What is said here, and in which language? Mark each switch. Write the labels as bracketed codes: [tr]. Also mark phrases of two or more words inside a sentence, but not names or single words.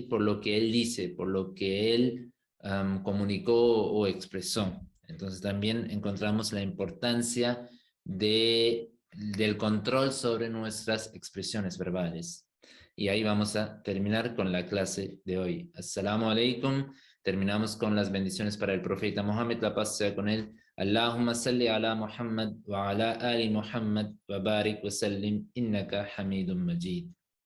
[es] Por lo que él dice, por lo que él comunicó o expresó. Entonces también encontramos la importancia del control sobre nuestras expresiones verbales. Y ahí vamos a terminar con la clase de hoy. [ar] السلام عليكم. [es] Terminamos con las bendiciones para el profeta Mohammed, la paz sea con él. [ar] اللهم صل على محمد وعلى آل محمد وبارك وسلم إنك حميد مجيد